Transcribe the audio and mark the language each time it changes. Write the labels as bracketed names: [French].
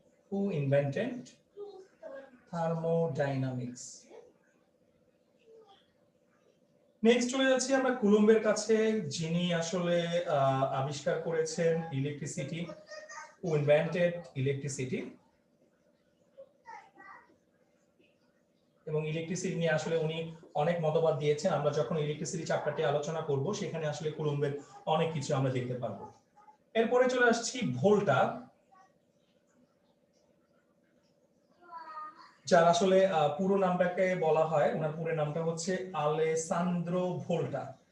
[English] Who invented thermodynamics? [Bangla] Next চলে যাচ্ছি আমরা কুলম্বের কাছে, যিনি আসলে আবিষ্কার করেছেন ইলেকট্রিসিটি। [English] Who invented electricity? [Bangla] এবং ইলেকট্রিসিটি নিয়ে আসলে উনি অনেক মতবাদ দিয়েছেন। আমরা যখন ইলেকট্রিসিটি চ্যাপ্টারটি আলোচনা করব, সেখানে আসলে কুলম্বের অনেক কিছু আমরা দেখতে পারবো। এরপরে চলে আসছি ভোল্টা, যার আসলে পুরো নামটাকে বলা হয়, ওনার পুরো নামটা হচ্ছে আলেসান্দ্রো ভোল্টা।